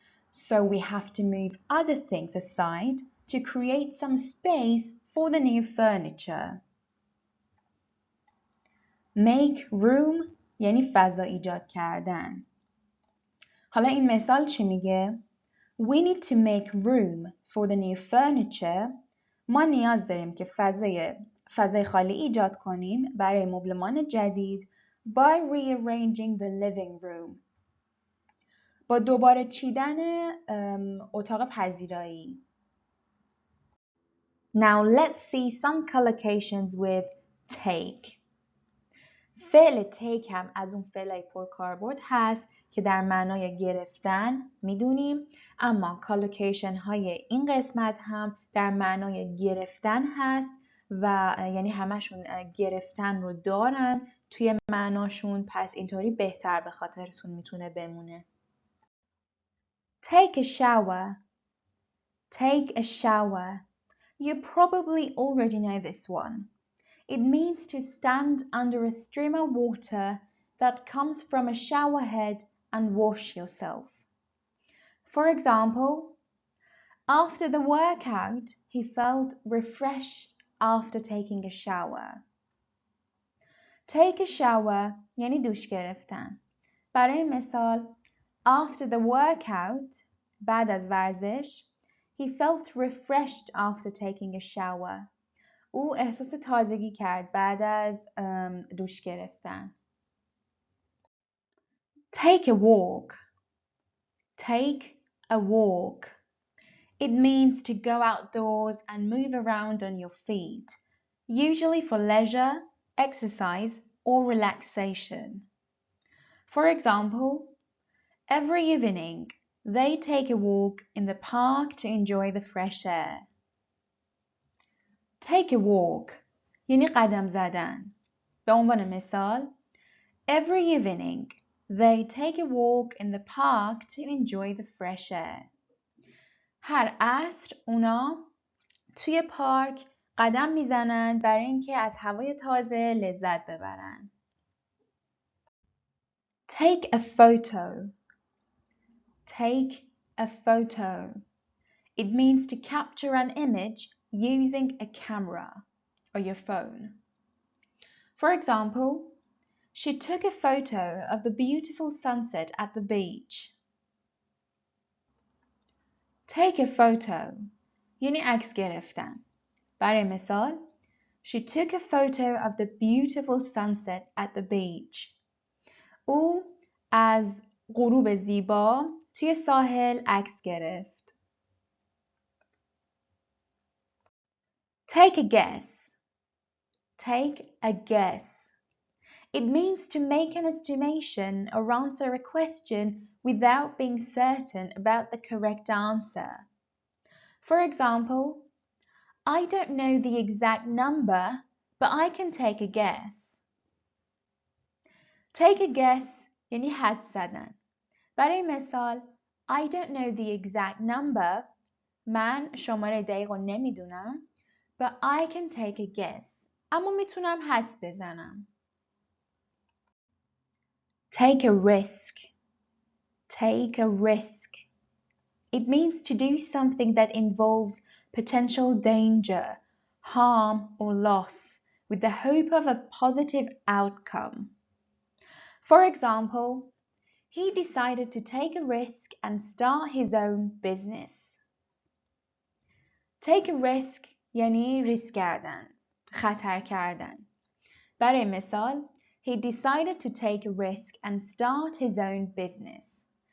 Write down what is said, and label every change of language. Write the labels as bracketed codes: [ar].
[en] So we have to move other things aside to create some space for the new furniture. Make room [fa] یعنی فضا ایجاد کردن. حالا این مثال چی میگه؟ [en] We need to make room for the new furniture. [fa] ما نیاز داریم که فضای خالی ایجاد کنیم برای مبلمان جدید [en] by rearranging the living room. [fa] با دوباره چیدن اتاق پذیرایی. [en] Now let's see some collocations with take. [fa] فعل take هم از اون فعلای پرکاربرد هست که در معنای گرفتن میدونیم، اما collocation های این قسمت هم در معنای گرفتن هست و یعنی همشون گرفتن رو دارن توی معناشون، پس اینطوری بهتر به خاطرتون میتونه بمونه. [en] Take a shower. Take a shower. You probably already know this one. It means to stand under a stream of water that comes from a shower head and wash yourself. For example, after the workout, he felt refreshed after taking a shower. Take a shower [fa] یعنی دوش گرفتن. برای مثال, [en] after the workout, [fa] بعد از ورزش, [en] he felt refreshed after taking a shower. [fa] او احساس تازگی کرد بعد از دوش گرفتن. [en] Take a walk. Take a walk. It means to go outdoors and move around on your feet, usually for leisure, exercise, or relaxation. For example, every evening, they take a walk in the park to enjoy the fresh air. Take a walk [fa] یعنی قدم زدن. به عنوان مثال, [en] Every evening, they take a walk in the park to enjoy the fresh air. [fa] هر عصر اونا توی پارک قدم میزنن برای اینکه از هوای تازه لذت ببرن. [en] Take a photo. Take a photo. It means to capture an image using a camera or your phone. For example, she took a photo of the beautiful sunset at the beach. Take a photo [fa] یعنی عکس گرفتن. برای مثال [en] She took a photo of the beautiful sunset at the beach. [fa] او از غروب زیبا توی ساحل عکس گرفت. [en] Take a guess. Take a guess. It means to make an estimation or answer a question without being certain about the correct answer. For example, I don't know the exact number, but I can take a guess. Take a guess [fa] یعنی حدس زدن. برای مثال [en] I don't know the exact number. [fa] من شماره دقیق رو نمیدونم. [en] But I can take a guess. [fa] اما میتونم حدس بزنم. [en] Take a risk. Take a risk. It means to do something that involves potential danger, harm, or loss with the hope of a positive outcome. For example, he decided to take a risk and start his own business. Take a risk [fa] یعنی ریسک کردن، خطر کردن. برای مثال [en] He decided to take a risk and start his own business.